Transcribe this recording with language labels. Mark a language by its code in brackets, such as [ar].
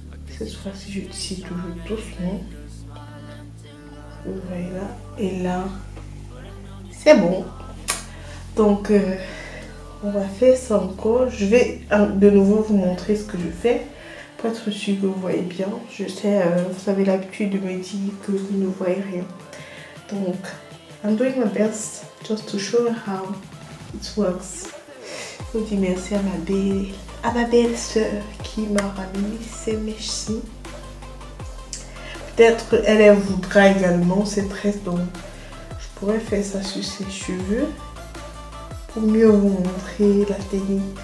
[fr] Cette fois-ci, je tire toujours doucement. Vous voyez là. Et là, c'est bon. Donc, on va faire ça encore. Je vais de nouveau vous montrer ce que je fais Pour être sûr que vous voyez bien. Je sais, vous avez l'habitude de me dire que vous ne voyez rien. [en] Donc, I'm doing my best just to show you how it works. [fr] Je vous dis merci à ma belle soeur qui m'a ramené ces mèches-ci. Peut-être elle voudra également ces tresses, donc je pourrais faire ça sur ses cheveux pour mieux vous montrer la technique.